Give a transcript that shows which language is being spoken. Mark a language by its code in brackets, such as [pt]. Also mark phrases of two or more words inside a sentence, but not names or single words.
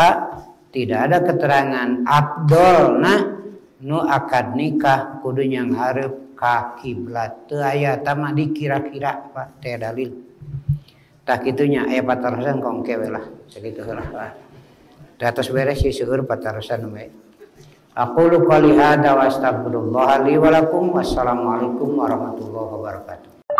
[id] tidak ada keterangan [su] afdolna nu akad nikah kudu yang hareup ka kiblat teu aya tama dikira-kira Pak teh dalil tah kitunya aya patarosan kongke we lah sakitu heula Pak da tos beres si seueur patarosan we [ar] أقول قولي هذا وأستغفر الله لي ولكم والسلام عليكم ورحمة الله وبركاته